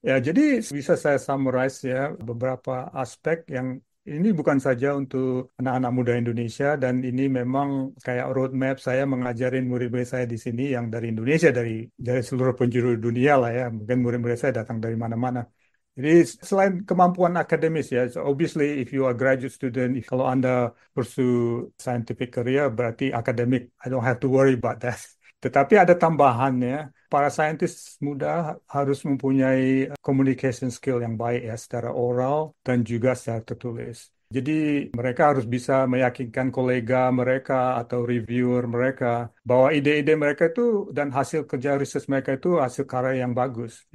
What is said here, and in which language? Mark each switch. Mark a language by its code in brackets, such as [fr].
[id] Ya, jadi bisa saya summarize ya beberapa aspek yang ini bukan saja untuk anak-anak muda Indonesia dan ini memang kayak roadmap saya mengajarin murid-murid saya di sini yang dari Indonesia, dari seluruh penjuru dunia lah ya. Mungkin murid-murid saya datang dari mana-mana. Jadi selain kemampuan akademis ya, [en] so obviously if you are graduate student, [id] kalau Anda pursue scientific career berarti akademik, [en] I don't have to worry about that. [id] Tetapi ada tambahannya, para saintis muda harus mempunyai communication skill yang baik ya, secara oral dan juga secara tertulis. Jadi mereka harus bisa meyakinkan kolega mereka atau reviewer mereka bahwa ide-ide mereka itu dan hasil kerja riset mereka itu hasil karya yang bagus.